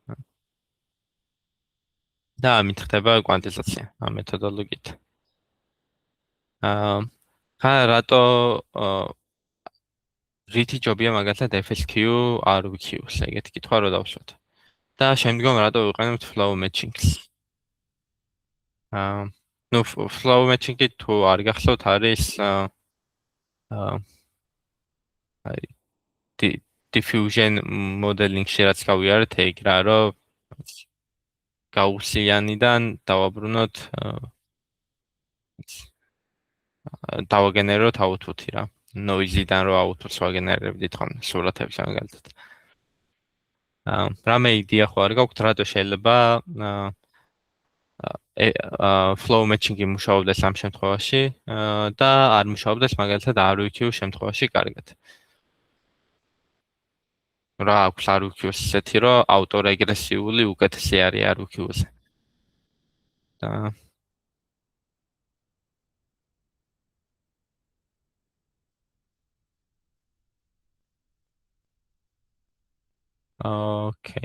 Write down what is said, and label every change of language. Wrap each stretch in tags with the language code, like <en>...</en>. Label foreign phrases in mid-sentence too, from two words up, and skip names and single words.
<ka>და ამით ხდება კვანტიზაცია ამ მეთოდოლოგიით. რატო რითი ჯობია მაგალითად FSQ, RVQ-ს, ეგეთი კითხვა რო დავსვათ. და შემდგომ რატო ვიყენებთ</ka> <en>flow matching-ს.</en> <ka>ნუ</ka> <en>flow matching-ი</en> <ka>თუ არ გახსოვთ არის</ka> <en>diffusion modeling-ში</en> <ka>რაც გავიარეთ ეგ რა, რომ გაუსიანიდან დავაბრუნოთ დავაგენეროთ output-ი რა. noise-დან რო output-ს ვაგენერებდით ხოლმე სურათების მაგალითად. რამე იდეა ხო არ გაქვთ, რატო შეიძლება</ka> <en>flow matching-ი</en> <ka>მუშაობდეს ამ შემთხვევაში და არ მუშაობდეს მაგალითად RVQ შემთხვევაში კარგად. რა აქვს RVQ-ს ისეთი, რომ ავტორეგრესიული უკეთესი არის RVQ-ზე. და Okay.</ka>